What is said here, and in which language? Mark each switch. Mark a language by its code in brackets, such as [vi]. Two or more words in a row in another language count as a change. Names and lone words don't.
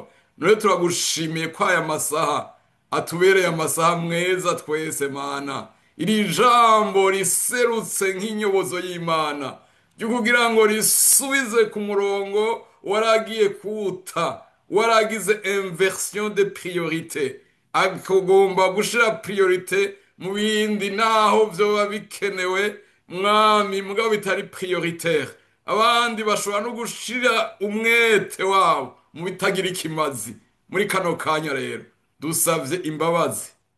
[rn] None turagushimiye ko aya masaha atubereye amasaha mweza twese Mana. Iri jambo riserutse nk'inyobozo y'Imana ryo kugira ngo risubize ku murongo waragiye kuwuta, waragize [fr] inversion de priorité, [rn] akagomba gushira priorité mu bindi naho vyoba bikenewe mwami, mugabo bitari prioritaire. Abandi bashobora no gushira umwete wabo mu bitagira ikimazi. Muri kano kanya rero dusavye imbabazi.